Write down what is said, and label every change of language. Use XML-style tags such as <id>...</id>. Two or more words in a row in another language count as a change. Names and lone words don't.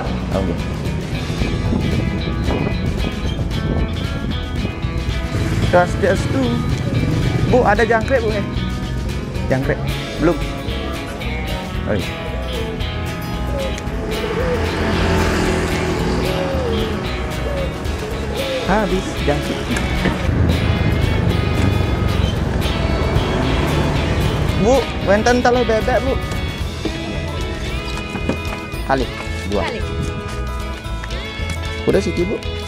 <id>Oke. Das tuh. Bu, ada jangkrik Bu? Jangkrik? Belum? Oh iya. Habis jangkrik. Bu, wenten telur bebek Bu. Kali 2. Udah Siti Bu.</id>